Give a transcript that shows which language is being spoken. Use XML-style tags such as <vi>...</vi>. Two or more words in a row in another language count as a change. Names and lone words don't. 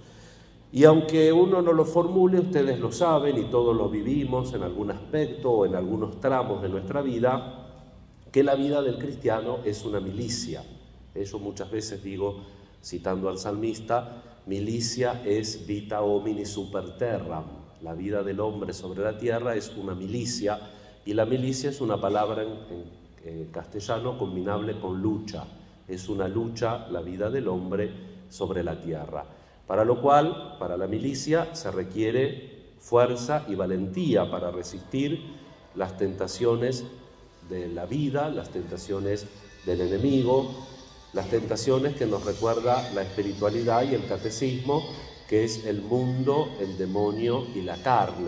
<es>Y aunque uno no lo formule, ustedes lo saben y todos lo vivimos en algún aspecto o en algunos tramos de nuestra vida, que la vida del cristiano es una milicia. Yo muchas veces digo, citando al salmista,</es> <la>milicia es vita homini super terram.</la> <es>La vida del hombre sobre la tierra es una milicia, y la milicia es una palabra en castellano combinable con lucha. Es una lucha la vida del hombre sobre la tierra. Para lo cual, para la milicia, se requiere fuerza y valentía para resistir las tentaciones de la vida, las tentaciones del enemigo, las tentaciones que nos recuerda la espiritualidad y el catecismo, que es el mundo, el demonio y la carne.</es>